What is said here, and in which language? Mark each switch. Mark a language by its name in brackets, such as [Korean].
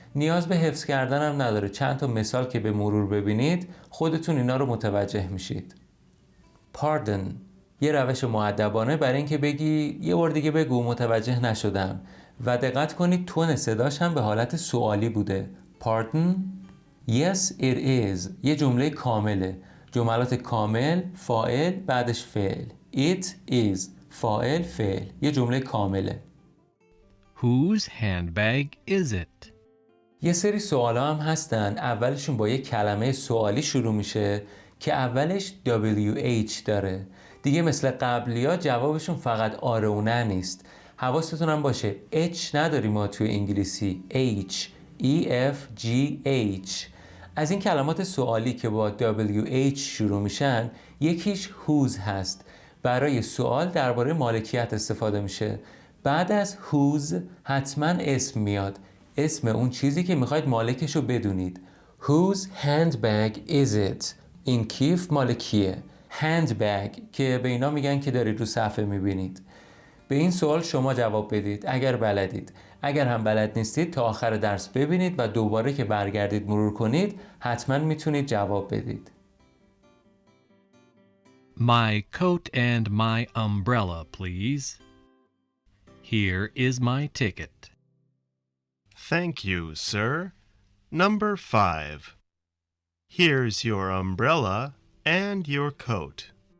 [Persian] نیاز به حفظ کردن هم نداره، چند تا مثال که به مرور ببینید خودتون اینا رو متوجه میشید. Pardon یه روش مؤدبانه برای اینکه بگی یه بار دیگه بگو متوجه نشدم و دقت کنید تون صداش هم به حالت سوالی بوده. [English] Pardon Yes it is [Persian] یه جمله کامله. جملات کامل فاعل بعدش فعل. [English] It is [Persian] فاعل فعل یه جمله کامله. [English] Whose handbag is it? [Persian] یه سری سوال هم هستن اولشون با یه کلمه سوالی شروع میشه که اولش WH داره. دیگه مثل قبلی ها جوابشون فقط آره و نه نیست. حواستون هم باشه H نداریم ما توی انگلیسی. [English] H E F G H. [Persian] از این کلمات سوالی که با WH شروع میشن یکیش whose هست. برای سوال درباره مالکیت استفاده میشه. بعد از whose حتما اسم میاد. اسم اون چیزی که میخواید مالکش رو بدونید. [English] Whose handbag is it؟ [Persian] این کیف مال کیه؟ handbag که به اینا میگن که دارید رو صفحه میبینید. به این سوال شما جواب بدید اگر بلدید. اگر هم بلد نیستید تا آخر درس ببینید و دوباره که برگردید مرور کنید حتما میتونید جواب بدید. [English] My coat and my umbrella, please. Here is my ticket. Thank you, sir. Number 5. Here's your umbrella and your coat.